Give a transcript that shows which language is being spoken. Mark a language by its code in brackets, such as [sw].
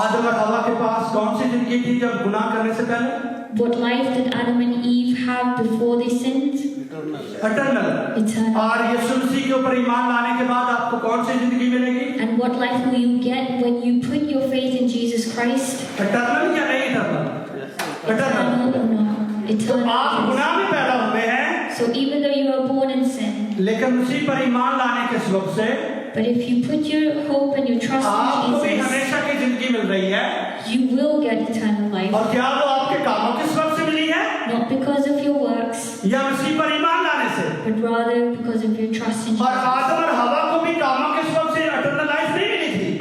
[hi] आदम और हवा के पास कौन सी जिंदगी थी जब गुनाह करने से पहले? [en] What life did Adam and Eve have before they sinned? Eternal। Eternal. [hi] और यीशु मसीह के ऊपर ईमान लाने के बाद आपको कौन सी जिंदगी मिलेगी? [en] And what life will you get when you put your faith in Jesus Christ? [hi] Eternal या नहीं eternal? [en] Eternal। Eternal or not? [hi] तो [en] Eternal. [hi] आप गुनाह में पैदा हुए हैं, [en] So even though you are born in sin, [hi] लेकिन मसीह पर ईमान लाने के सबब से [en] but if you put your hope and your trust [hi] आपको भी [en] in Jesus, [hi] हमेशा की जिंदगी मिल रही है। [en] you will get eternal life. [hi] और क्या वो आपके कामों के सबब से मिली है [en] Not because of your works, [hi] या मसीह पर ईमान लाने से? [en] but rather because of your trust in [hi] और [en] Jesus. [hi] आदम और हवा को भी कामों के सबब से [en] eternal life [hi] नहीं मिली थी।